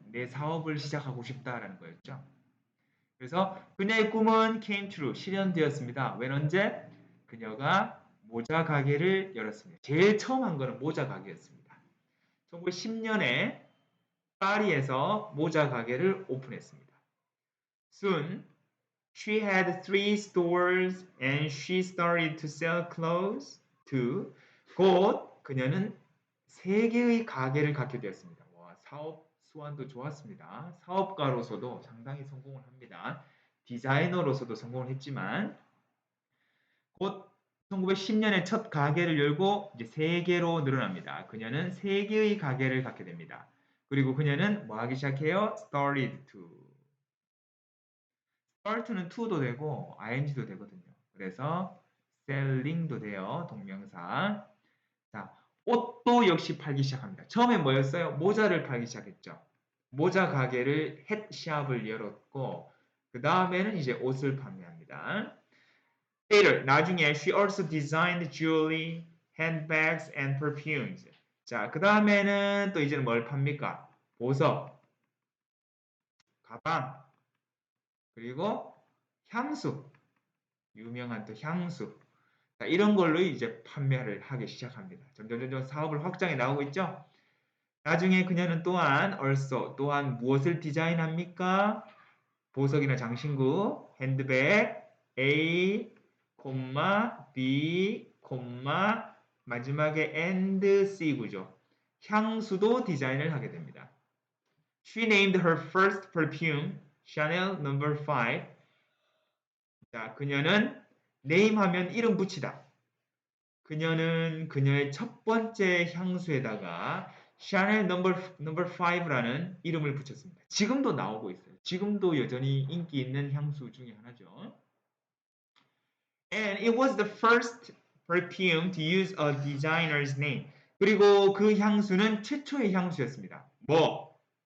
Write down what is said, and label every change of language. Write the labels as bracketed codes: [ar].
[ko] 내 사업을 시작하고 싶다라는 거였죠. 그래서 그녀의 꿈은 [en] came true, [ko] 실현되었습니다. when 언제? 그녀가 모자 가게를 열었습니다. 제일 처음 한 거는 모자 가게였습니다. 1910년에 파리에서 모자 가게를 오픈했습니다. [en] Soon, she had 3 stores and she started to sell clothes too. [ko] 곧 그녀는 3개의 가게를 갖게 되었습니다. 와, 사업 수완도 좋았습니다. 사업가로서도 상당히 성공을 합니다. 디자이너로서도 성공을 했지만 곧 1910년에 첫 가게를 열고 이제 3개로 늘어납니다. 그녀는 3개의 가게를 갖게 됩니다. 그리고 그녀는 뭐 하기 시작해요? started to. start는 to도 되고 ing도 되거든요. 그래서 selling도 돼요. 동명사. 자, 옷도 역시 팔기 시작합니다. 처음에 뭐였어요? 모자를 팔기 시작했죠. 모자 가게를 햇샵을 열었고 그 다음에는 이제 옷을 판매합니다. [en] Later, [ko] 나중에 [en] she also designed jewelry, handbags, and perfumes. [ko] 자, 그 다음에는 또 이제는 뭘 팝니까? 보석, 가방, 그리고 향수, 유명한 또 향수. 자, 이런 걸로 이제 판매를 하기 시작합니다. 점점 사업을 확장해 나오고 있죠. 나중에 그녀는 또한 또한 무엇을 디자인합니까? 보석이나 장신구, 핸드백, A, B, 마지막에 and C 구조. 향수도 디자인을 하게 됩니다. [en] She named her first perfume Chanel No. 5. [ko] 자, 그녀는 name 하면 이름 붙이다. 그녀는 그녀의 첫 번째 향수에다가 샤넬 넘버 5라는 이름을 붙였습니다. 지금도 나오고 있어요. 지금도 여전히 인기 있는 향수 중에 하나죠. [en] And it was the first perfume to use a designer's name. [ko] 그리고 그 향수는 최초의 향수였습니다. 뭐?